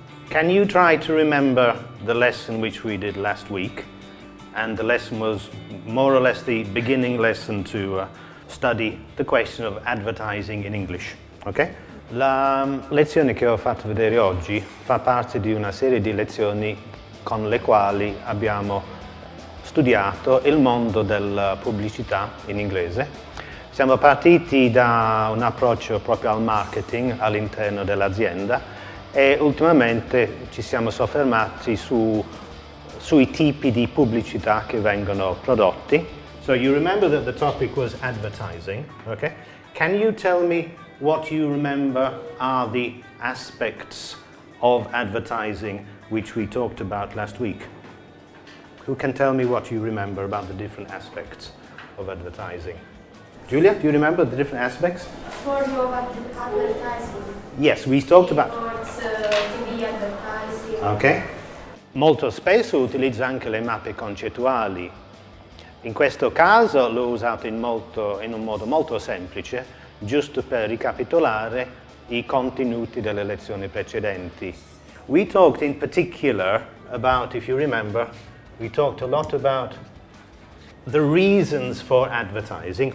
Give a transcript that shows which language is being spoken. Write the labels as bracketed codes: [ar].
[en] Can you try to remember the lesson which we did last week? And the lesson was more or less the beginning lesson to study the question of advertising in English. Okay? [it] La lezione che ho fatto vedere oggi fa parte di una serie di lezioni con le quali abbiamo studiato il mondo della pubblicità in inglese. Siamo partiti da un approccio proprio al marketing all'interno dell'azienda e ultimamente ci siamo soffermati sui tipi di pubblicità che vengono prodotti. [en] So you remember that the topic was advertising, okay? Can you tell me what you remember are the aspects of advertising which we talked about last week? Who can tell me what you remember about the different aspects of advertising? Julia, do you remember the different aspects? For you about advertising. Yes, we talked about... TV advertising. Ok. [it] Molto spesso utilizzo anche le mappe concettuali. In questo caso l'ho usato in un modo molto semplice, giusto per ricapitolare i contenuti delle lezioni precedenti. [en] We talked in particular about, if you remember, we talked a lot about the reasons for advertising.